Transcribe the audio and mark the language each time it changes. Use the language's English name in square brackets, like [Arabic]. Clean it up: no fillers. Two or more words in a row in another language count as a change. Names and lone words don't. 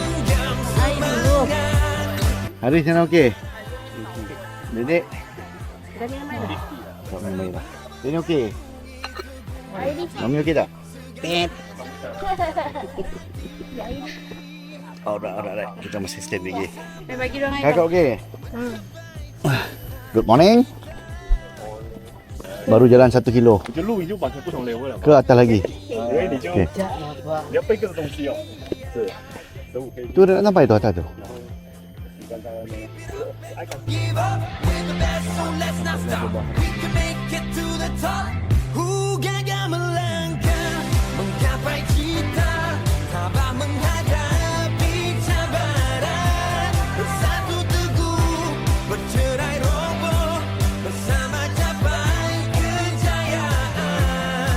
[Malay] Haris sana okey? Dedek. Tak main lah. Ini okey? Mami okey tak? Alright. Kita masih stand lagi. Kakak okey? [English] Good morning. [Malay] Baru jalan 1 kilo. [Chinese] 就路已经完全不同 level 了嘛， [Malay] Ke atas lagi? [Chinese] 因为你就 Okay. 你要背个东西哦，是15 kg， [Malay] Tu dah nak sampai tu atas tu. [English] Give up, we're the best, so let's not stop. We can make it to the top. [Malay] Gagah melangkah menggapai cita, tabah menghadapi cabaran. Bersatu teguh, bercerai roboh, bersama capai kejayaan.